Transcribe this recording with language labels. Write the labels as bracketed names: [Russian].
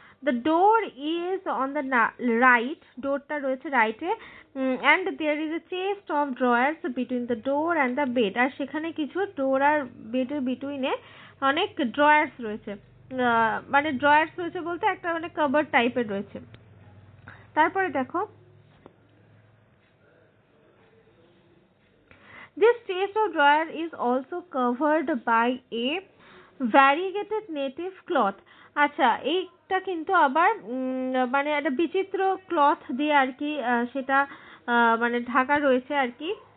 [English] the door is on the right, [Bangla] ডোরটা রয়েছে রাইটে। [English] and there is a chest of drawers between the door and the bed, [Bangla] আর সেখানে কিছু ডোর আর বেডের বিটুইনে অনেক drawers রয়েছে। মানে ড্রয়ার্স রয়েছে বলতে একটা মানে কাভার টাইপের রয়েছে। তারপরে দেখো, [English] this chest of drawer is also covered by a variegated native cloth. [Bangla] আচ্ছা, এইটা কিন্তু আবার মানে একটা বিচিত্র ক্লথ দিয়ে আর কি সেটা মানে ঢাকা রয়েছে আর কি।